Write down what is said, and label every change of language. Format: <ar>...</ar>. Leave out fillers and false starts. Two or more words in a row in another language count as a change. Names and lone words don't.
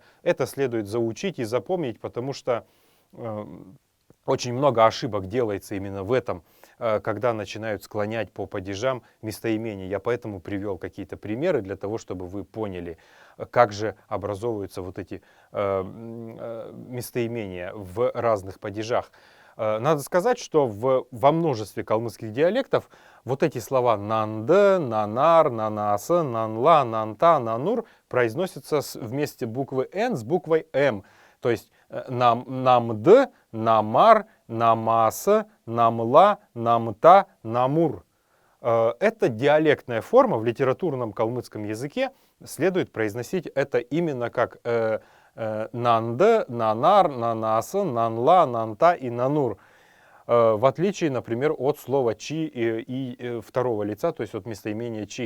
<ru>Это следует заучить и запомнить, потому что очень много ошибок делается именно в этом, когда начинают склонять по падежам местоимения. Я поэтому привел какие-то примеры для того, чтобы вы поняли, как же образовываются вот эти местоимения в разных падежах. Надо сказать, что во множестве калмыцких диалектов вот эти слова нанды,</ru> <xal>нанар, нанаса, нанла, нанта, нанур</xal> <ru>произносятся вместе буквы «н» с буквой «м». То есть</ru> <xal>намд, намар, намаса, намла, намта, намур.</xal> <ru>Это диалектная форма в литературном калмыцком языке. Следует произносить это именно как</ru> <xal>нанды, нанар, нанаса, нанла, нанта и нанур.</xal> <ru>В отличие, например, от слова чи и второго лица, то есть от местоимения чи.</ru>